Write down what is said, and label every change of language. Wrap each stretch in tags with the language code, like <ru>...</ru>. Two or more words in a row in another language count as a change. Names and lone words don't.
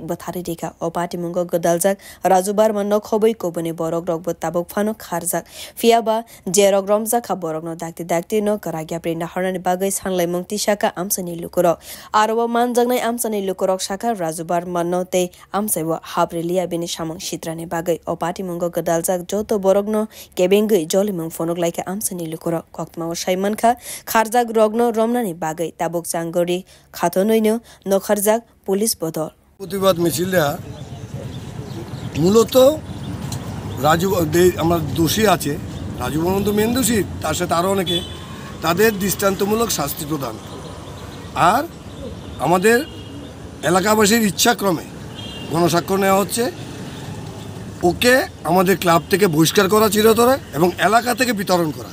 <trp>बथारि रेखा अपाटिमुंगो गदालजाक राजुबार मन्न खबै कोबनि बरक रगबो ताबक फानो खारजाक फियाबा जे रग रमजाखा बरकनो दागति दागति न कराग्या प्रेन्डा हरनानि बागै सानलाय मंगति शाखा आमसानि लुकुरक आरोबो मानजागनाय आमसानि लुकुरक शाखा राजुबार मन्न ते आमचाइव हाब्रेलिया बेनि सामं सित्रानि बागै अपाटिमुंगो गदालजाक जतो बरकनो केबेंगै जलिमं फनक लाइका आमसानि लुकुरक कक्तमाव साइमानखा खारजाक रगनो रमनानि बागै ताबक चांगरि खाथनैनो नखारजाक पुलिस बदल</trp> <bn>প্রতিবাদ মিছিলটা মূলত রাজু আমার দোষী আছে রাজু বর্মন তো মেন দোষী তার সাথে আরও অনেকে তাদের দৃষ্টান্তমূলক শাস্তি প্রদান আর আমাদের এলাকাবাসীর ইচ্ছাক্রমে গণস্বাক্ষর নেওয়া হচ্ছে ওকে আমাদের ক্লাব থেকে বহিষ্কার করা চিরতরে এবং এলাকা থেকে বিতরণ করা।</bn>